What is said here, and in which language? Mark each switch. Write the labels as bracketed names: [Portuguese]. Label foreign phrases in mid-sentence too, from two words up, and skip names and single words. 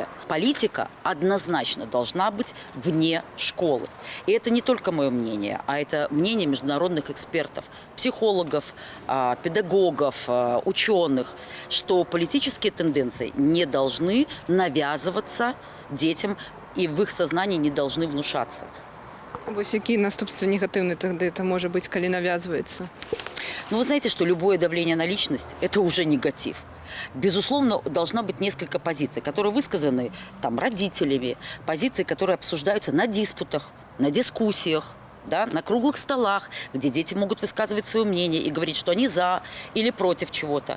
[Russian] Политика однозначно должна быть вне школы. И это не только мое мнение, а это мнение международных экспертов, психологов, педагогов, ученых, что политические тенденции не должны навязываться детям и в их сознании не должны внушаться. [Belarusian] Вось якія наступствы негатыўныя [Russian] тогда это может быть, [Belarusian] калі навязывается? [Russian] Ну, вы знаете, что любое давление на личность – это уже негатив. Безусловно, должна быть несколько позиций, которые высказаны там родителями, позиции, которые обсуждаются на диспутах, на дискуссиях, да, на круглых столах, где дети могут высказывать свое мнение и говорить, что они за или против чего-то.